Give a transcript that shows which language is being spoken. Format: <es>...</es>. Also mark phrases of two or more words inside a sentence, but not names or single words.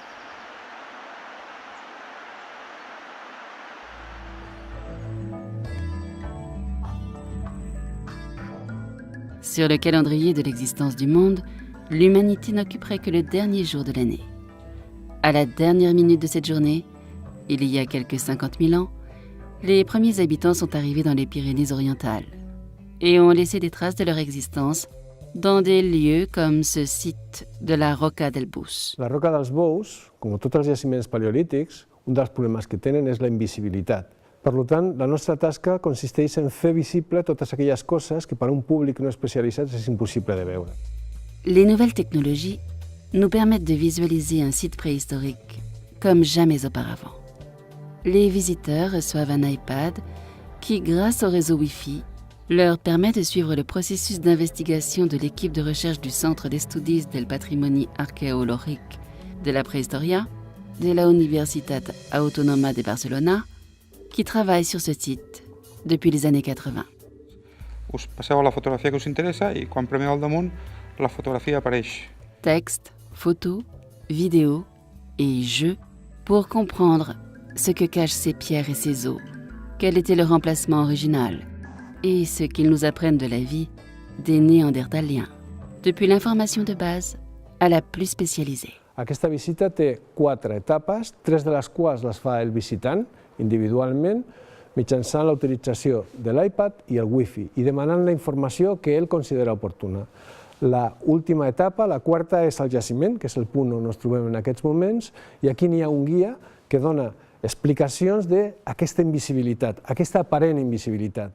<fr>Sur le calendrier de l'existence du monde, l'humanité n'occuperait que le dernier jour de l'année. À la dernière minute de cette journée, il y a quelques 50 000 ans, les premiers habitants sont arrivés dans les Pyrénées orientales et ont laissé des traces de leur existence dans des lieux comme ce site de la Roca del Bous.</fr> <ca>La Roca dels Bous, com tots els jaciments paleolítics, un dels problemes que tenen és la invisibilitat. Per tant, la nostra tasca consisteix en fer visible totes aquelles coses que per a un públic no especialitzat és impossible de veure.</ca> <fr>Les nouvelles technologies nous permettent de visualiser un site préhistorique comme jamais auparavant. Les visiteurs reçoivent un iPad qui, grâce au réseau Wi-Fi, leur permet de suivre le processus d'investigation de l'équipe de recherche du Centre d'Estudis del Patrimoni Arqueològic de la Prehistoria de la Universitat Autònoma de Barcelona, qui travaille sur ce site depuis les années 80.</fr> <ca>Us passeu a la fotografia que us interessa i quan premeu al damunt la fotografia apareix.</ca> <fr>Texte, photos, vidéos et jeux pour comprendre ce que cachent ces pierres et ces os. Quel était leur emplacement original? et ce qu'ils nous apprennent de la vie des Néandertaliens, depuis l'information de base à la plus spécialisée.</fr> <ca>Aquesta visita té 4 etapes, 3 de les quals les fa el visitant individualment, mitjançant la utilització de l'iPad i el Wi-Fi i demanant la informació que ell considera oportuna. La última etapa, la quarta, és el jaciment, que és el punt on ens trobem en aquests moments, i aquí n'hi ha un guia que dona explicacions d'aquesta invisibilitat, aquesta aparent invisibilitat.</ca>